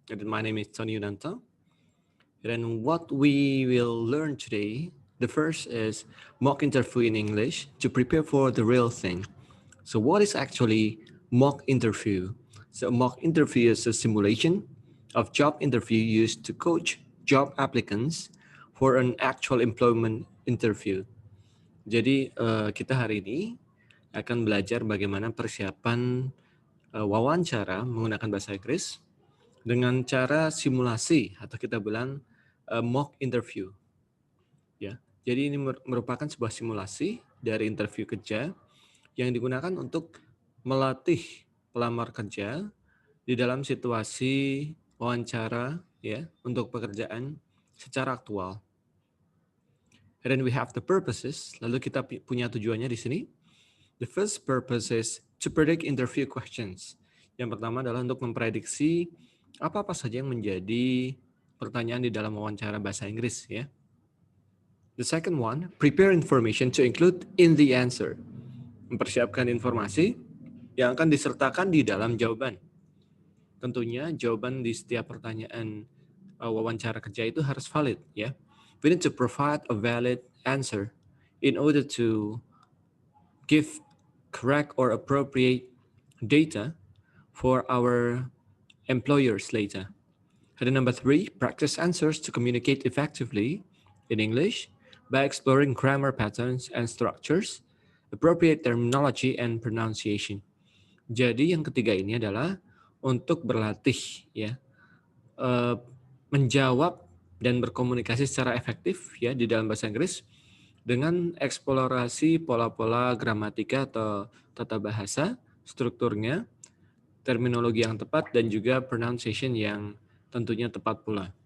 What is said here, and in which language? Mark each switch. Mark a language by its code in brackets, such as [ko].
[en] And my name is Tony Yunanta. And what we will learn today, the first is mock interview in English to prepare for the real thing. So what is actually mock interview? So mock interview is a simulation of job interview used to coach job applicants for an actual employment interview. [id] Jadi kita hari ini akan belajar bagaimana persiapan wawancara menggunakan bahasa Inggris dengan cara simulasi atau kita bilang mock interview. Ya, jadi ini merupakan sebuah simulasi dari interview kerja yang digunakan untuk melatih pelamar kerja di dalam situasi wawancara ya untuk pekerjaan secara aktual. [en] And then we have the purposes. [id] Lalu kita punya tujuannya di sini. [en] The first purpose is to predict interview questions. [id] Yang pertama adalah untuk memprediksi apa-apa saja yang menjadi pertanyaan di dalam wawancara bahasa Inggris ya. [en] The second one, prepare information to include in the answer. [id] Mempersiapkan informasi yang akan disertakan di dalam jawaban. Tentunya jawaban di setiap pertanyaan wawancara kerja itu harus valid ya. [en] We need to provide a valid answer in order to give correct or appropriate data for our employers later. And then number 3, practice answers to communicate effectively in English by exploring grammar patterns and structures, appropriate terminology and pronunciation. [id] Jadi yang ketiga ini adalah untuk berlatih ya, menjawab dan berkomunikasi secara efektif ya di dalam bahasa Inggris dengan eksplorasi pola-pola gramatika atau tata bahasa, strukturnya, terminologi yang tepat, dan juga pronunciation yang tentunya tepat pula.